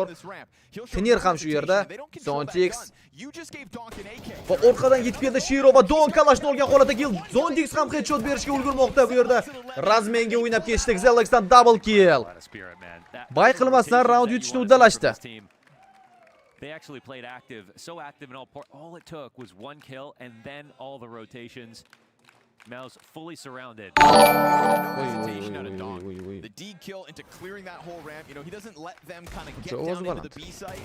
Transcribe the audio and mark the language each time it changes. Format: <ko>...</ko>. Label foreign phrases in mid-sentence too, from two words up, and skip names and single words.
<uz>Tinir ham shu yerda. Zontix va orqadan yetib keldi Shiro va Donk kalashni olgan holatda kill. Zontix ham headshot berishga ulgurmoqda bu yerda. Razmenga o'ynab ketishdi. Zelexdan</uz> <en>double kill.</en> <uz>Bay qilmasdan raund yutishni uddalashdi.</uz> <en>They actually played active, so active in all it took was one kill and then all the rotations. Mouse fully surrounded. Hesitation out of Donk. The D kill into clearing that whole ramp. You know, he doesn't let them kind of get down into the B site.</en>